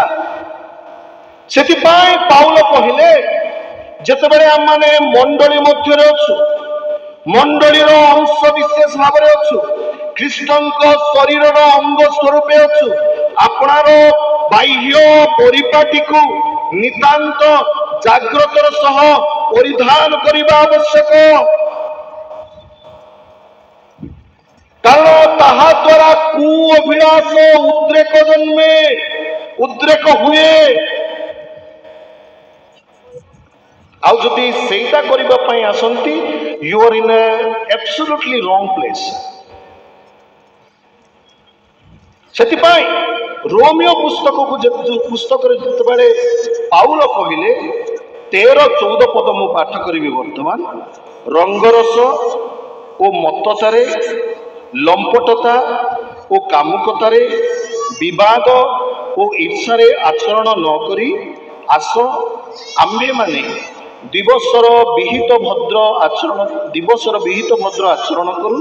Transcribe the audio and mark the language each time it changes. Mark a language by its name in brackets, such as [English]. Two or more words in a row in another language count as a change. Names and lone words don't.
[Odia] ସେଥିପାଇଁ ପାଉଲ କହିଲେ, ଯେତେବେଳେ ଆମେ ମଣ୍ଡଳୀ ମଧ୍ୟରେ ଅଛୁ, ମଣ୍ଡଳୀର ଅଂଶ ବିଶେଷ ଭାବରେ ଅଛୁ, ଖ୍ରୀଷ୍ଟଙ୍କ ଶରୀରର ଅଙ୍ଗ ସ୍ୱରୂପେ ଅଛୁ, ଆପଣାର ବାହ୍ୟ ପରିପାଟିକୁ ନିତାନ୍ତ ଜାଗ୍ରତର ସହ ପରିଧାନ କରିବା ଆବଶ୍ୟକ। କାରଣ ତାହା ଦ୍ୱାରା କୁ ଅଭିଳାଷ ଉଦ୍ରେକ ଜନ୍ମେ, ଉଦ୍ରେକ ହୁଏ। ଆଉ ଯଦି ସେଇଟା କରିବା ପାଇଁ ଆସନ୍ତି, [English] you are in a absolutely wrong place। [Odia] ସେଥିପାଇଁ ରୋମିଓ ପୁସ୍ତକରେ ଯେତେବେଳେ ପାଉଲ କହିଲେ, 13-14 ପଦ ମୁଁ ପାଠ କରିବି ବର୍ତ୍ତମାନ। ରଙ୍ଗରସ ଓ ମତ୍ତତାରେ, ଲମ୍ପଟତା ଓ କାମୁକତାରେ, ବିବାଦ ଓ ଈର୍ଷାରେ ଆଚରଣ ନ କରି ଆସ ଆମ୍ଭେ ମାନେ ଦିବସର ବିହିତ ଭଦ୍ର ଆଚରଣ କରୁ।